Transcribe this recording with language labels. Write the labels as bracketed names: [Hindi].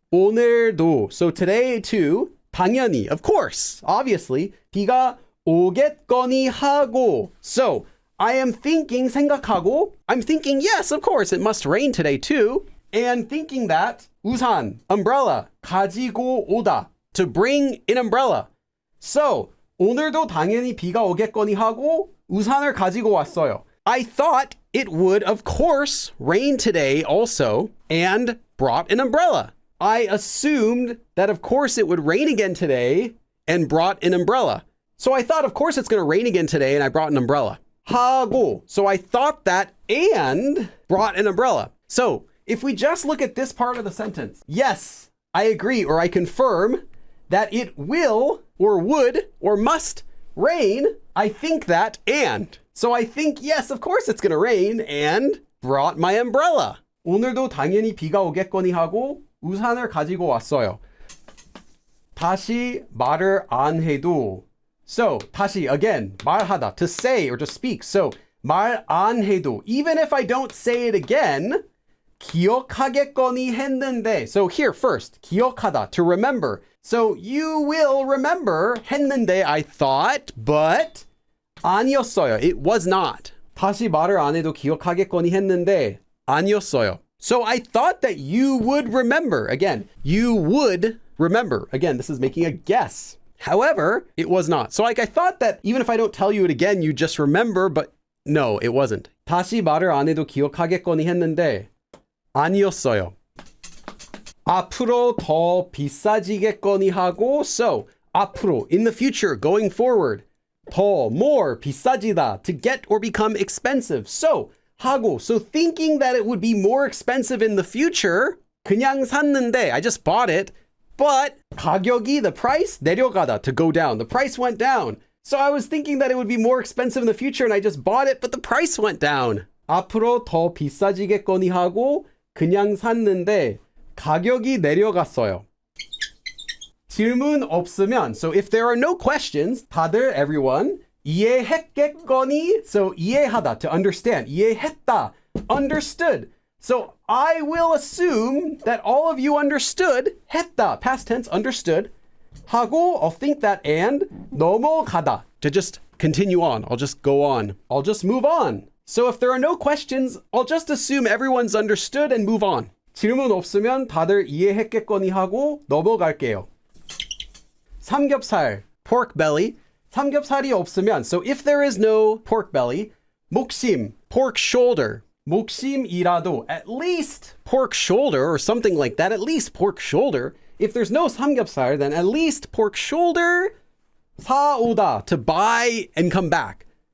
[Korean] 오늘도, [English] so today too, [Korean] 당연히, [English] of course, obviously, [Korean] 비가 오겠거니 하고. [English] So I am thinking, [Korean] 생각하고, [English] I'm thinking, yes, of course, it must rain today too. And thinking that, [Korean] 우산, [English] umbrella, [Korean] 가지고 오다, [English] to bring an umbrella. [Korean] So, 오늘도 당연히 비가 오겠거니 하고 우산을 가지고 왔어요. [English] I thought it would, of course, rain today also, and brought an umbrella. I assumed that, of course, it would rain again today, and brought an umbrella. So I thought, of course, it's going to rain again today, and I brought an umbrella. [Korean] 하고. [English] So I thought that and brought an umbrella. So if we just look at this part of the sentence, yes, I agree, or I confirm that it will, or would, or must rain. I think that and. So I think, yes, of course it's going to rain, and brought my umbrella. [Korean] 오늘도 당연히 비가 오겠거니 하고 우산을 가지고 왔어요. 다시 말을 안 해도. [English] So, [Korean] 다시, [English] again, [Korean] 말하다, [English] to say or to speak. So, [Korean] 말 안 해도, [English] even if I don't say it again, [Korean] 기억하겠거니 했는데. [English] So here first, [Korean] 기억하다, [English] to remember. So you will remember, [Korean] 했는데, [English] I thought, but [Korean] 아니었어요. [English] It was not. [Korean] 다시 말을 안 해도 기억하겠거니 했는데, 아니었어요. [English] So I thought that you would remember. Again, you would remember. Again, this is making a guess. However, it was not. So like I thought that even if I don't tell you it again, you just remember, but no, it wasn't. [Korean] 다시 말을 안 해도 기억하겠거니 했는데 아니었어요. 앞으로 더 비싸지겠거니 하고. [English] So [Korean] 앞으로, [English] in the future, going forward. 더, more, [Korean] 비싸지다, [English] to get or become expensive. So [Korean] 하고, [English] so thinking that it would be more expensive in the future, [Korean] 그냥 샀는데, [English] I just bought it. But [Korean] 가격이, [English] the price, [Korean] 내려가다, [English] to go down. The price went down. So I was thinking that it would be more expensive in the future and I just bought it, but the price went down. [Korean] 앞으로 더 비싸지겠거니 하고 그냥 샀는데 가격이 내려갔어요. 질문 없으면, [English] so if there are no questions, [Korean] 다들, [English] everyone, [Korean] 이해했겠거니, [English] so [Korean] 이해하다, [English] to understand. [Korean] 이해했다, [English] understood. So I will assume that all of you understood, [Korean] 했다, [English] past tense, understood. [Korean] 하고, [English] I'll think that, and [Korean] 넘어가다, [English] to just continue on. I'll just go on. I'll just move on. So if there are no questions, I'll just assume everyone's understood and move on. [Korean] 질문 없으면 다들 이해했겠거니 하고 넘어갈게요. [English] 삼겹살, pork belly. [Korean] 삼겹살이 없으면, [English] so if there is no pork belly, 목심, pork shoulder. [Korean] 목심이라도, [English] at least pork shoulder or something like that, at least pork shoulder. If there's no 삼겹살, then at least pork shoulder. [Korean] 사오다, [English] to buy and come back.